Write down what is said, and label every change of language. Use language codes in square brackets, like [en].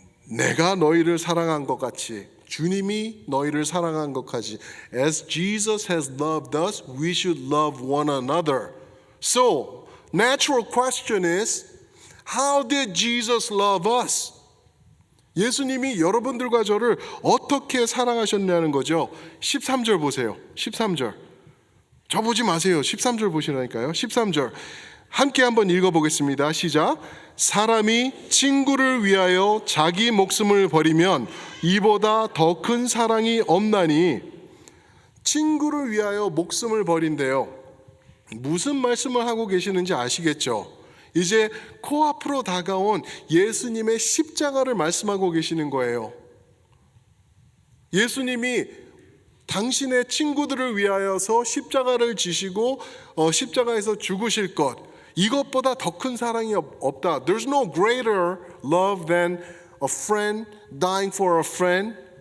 [ko] 내가 너희를 사랑한 것 같이, 주님이 너희를 사랑한 것 같이, [en] As Jesus has loved us, we should love one another. So, natural question is, how did Jesus love us? [ko] 예수님이 여러분들과 저를 어떻게 사랑하셨냐는 거죠. 13절 보세요. 13절. 저 보지 마세요. 13절 보시라니까요. 13절. 함께 한번 읽어보겠습니다. 시작. 사람이 친구를 위하여 자기 목숨을 버리면 이보다 더 큰 사랑이 없나니. 친구를 위하여 목숨을 버린대요. 무슨 말씀을 하고 계시는지 아시겠죠? 이제 코앞으로 다가온 예수님의 십자가를 말씀하고 계시는 거예요. 예수님이 당신의 친구들을 위하여서 십자가를 지시고 십자가에서 죽으실 것, 이것보다 더 큰 사랑이 없다. [en] There's no greater love than a friend dying for a friend.